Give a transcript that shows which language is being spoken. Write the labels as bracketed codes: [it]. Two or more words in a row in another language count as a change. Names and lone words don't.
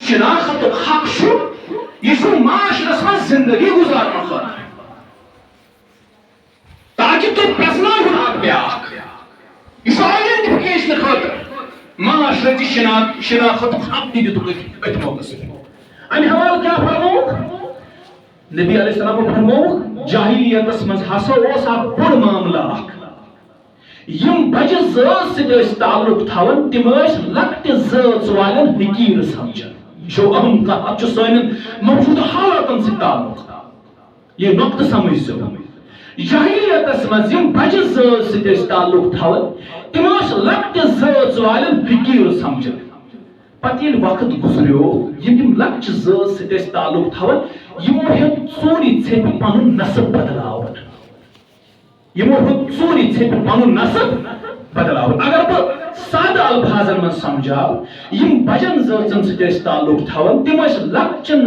[ks] شناخت حق شو یہ معاشرس من زندگی گزارنے خاطر تاکہ تم پرزناون اخ بیاکھ یہ آئیڈینٹیفکیشن خاطر معاشرتی شناخت حق دی دتک ات موقع سے امہ حوالہ کیا فرموک نبی [ar] علیہ السلام [ks] فرموک جاہلیتس مز ہسا اوس اکھ بوڑ معاملہ اکھ یم بجہ ذات ست تعلق تھاون تم لکٹ ذات والن حقیر سمجھن یہ اہم کت سان موجودہ حالاتن سے تعلق یہ نقطہ سمجھ جاہلیتس مز یم بجہ ذات ست تعلق تھاون تم لکٹ ذات والن حقیر سمجھن پتہ یل وقت گزریو یم لکچ ذات ست تعلق تھاون یمو ہیوت ژوری ژھیپہ پنن نسب بدلاون یمو ہیوت ژوری ژھیپہ پنن نسب بدلاون اگر بہ سادہ الفاظن من سمجھاو یم بجن ذاتن ست تعلق تھاون تم لکچن